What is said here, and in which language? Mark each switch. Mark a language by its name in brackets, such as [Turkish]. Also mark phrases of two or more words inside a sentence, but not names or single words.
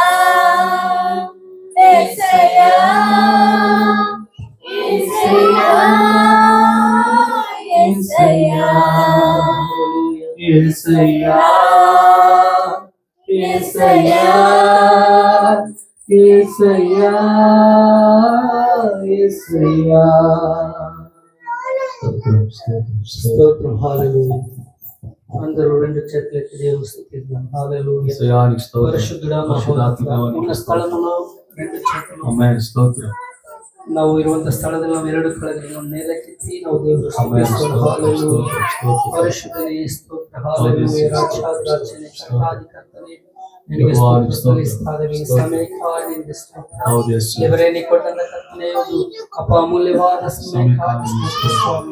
[Telugu] యేసయ్యా యేసయ్యా యేసయ్యా యేసయ్యా యేసయ్యా యేసయ్యా యేసయ్యా స్తోత్రం హల్లెలూయా. అందరూ రెండు చేతులెత్తి దేవుని స్తుతిద్దాం. హల్లెలూయా. పరిశుద్ధుడా మహోన్నతుడా ఉన్న స్థలములో రెండు చేతులు Amen. స్తోత్రం. [Kannada] ನಾವು ಇರುವಂತ ಸ್ಥಳದಲ್ಲಿ ನಾವು ಎರಡು ಕಳೆಗಳನ್ನು ಮೇಲಕ್ಕೆತ್ತಿ ನಾವು ದೇವರು ಸ್ತುತಿಸೋಣ. ಹಲ್ಲೆಲೂಯಾ. ಪರಿಶುದ್ಧನೇ ಸ್ತೋತ್ರ. ಹಲ್ಲೆಲೂಯಾ. ರಾಜಾಧಿರಾಜನೇ ಕರ್ತಾಧಿಕರ್ತನೇ ನಿನಗೆ ಸ್ತೋತ್ರ ಸಲ್ಲಿಸುತ್ತೇವೆ. ಈ ಸಮಯಕ್ಕಾಗಿ ನಿನಗೆ ಸ್ತೋತ್ರ. ದೇವರೇ ನೀ ಕೊಟ್ಟಂತ ಕರ್ತನೇ ಒಂದು ಅಮೂಲ್ಯವಾದ ಸಮಯಕ್ಕಾಗಿ ಸ್ತೋತ್ರ ಸ್ವಾಮಿ.